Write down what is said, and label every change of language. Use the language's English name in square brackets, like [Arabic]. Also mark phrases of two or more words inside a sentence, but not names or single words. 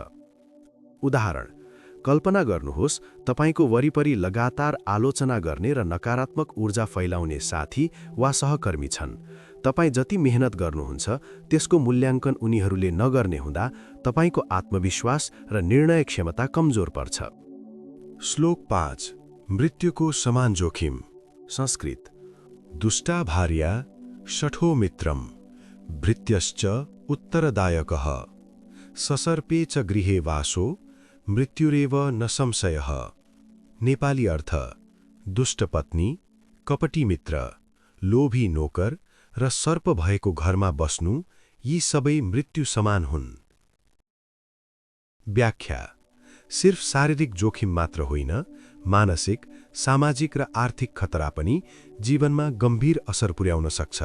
[Nepali] उदाहरण: कल्पना गर्नुहोस् तपाईको वरिपरि लगातार आलोचना गर्ने र नकारात्मक ऊर्जा फैलाउने साथी वा सहकर्मी छन्। तपाई जति मेहनत गर्नुहुन्छ त्यसको मूल्याङ्कन उनीहरूले नगर्ने हुँदा तपाईको आत्मविश्वास र निर्णय क्षमता कमजोर पर्छ। श्लोक 5 मृत्युको समान जोखिम। [Sanskrit] संस्कृत: दुष्टा भार्या शठो मित्रम भृत्यश्च उत्तरदायकः ससर्पे च गृहे वासो मृत्युरेव न संशयः। [Nepali] नेपाली अर्थ: दुष्ट पत्नी, कपटी मित्र, लोभी नोकर र सर्प भएको घरमा बस्नु यी सबै मृत्यु समान हुन्। व्याख्या: सिर्फ शारीरिक जोखिम मात्र होइन, मानसिक, सामाजिक र आर्थिक खतरा पनि जीवनमा गम्भीर असर पुर्याउन सक्छ।